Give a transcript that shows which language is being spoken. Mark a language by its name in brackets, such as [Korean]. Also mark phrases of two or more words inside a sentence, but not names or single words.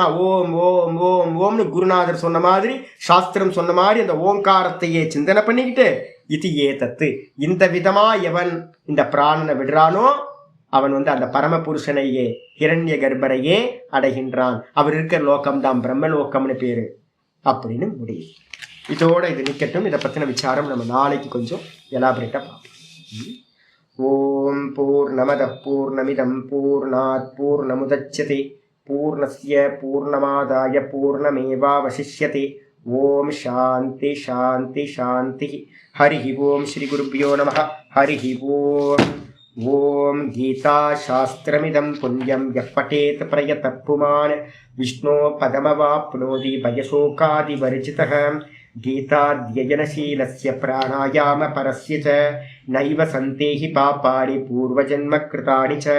[Tamil] ஓம் ஓம் ஓம் ஓம்னு குருநாதர் சொன்ன மாதிரி, சாஸ்திரம் சொன்ன மாதிரி அந்த ஓங்காரத்தையே சிந்தனை பண்ணிக்கிட்டு இது ஏதத்து, இந்த விதமா எவன் இந்த பிராணனை விடுறானோ அவன் அந்த பரமபுருஷனையே ஹிரண்ய கர்ப்பரையே அடைகின்றான். அவர் இருக்கிற லோகம்தான் பிரம்மலோகம்னு பேரு அப்படின்னு முடியும். இதோட இது நிக்கட்டும். இதை பத்தின விசாரம் நம்ம நாளைக்கு கொஞ்சம் எலாபரேட்டா பார்ப்போம். [Sanskrit] ॐ पूर्णमदः पूर्णमिदं पूर्णात् पूर्णमुदच्यते पूर्णस्य पूर्णमादाय पूर्णमेवावशिष्यते. ॐ शान्ति शान्ति शान्ति. हरि ॐ श्री गुरुभ्यो नमः. हरि ॐ. ॐ गीता शास्त्रमिदं पुण्यं यः पठेत् प्रयतः पुमान् विष्णो पदमवाप्नोति भयशोकादिवर्जितः. गीताध्ययनशीलस्य प्राणायाम परस्य च नैव सन्देहि पापानि पूर्वजन्म कृतानि च.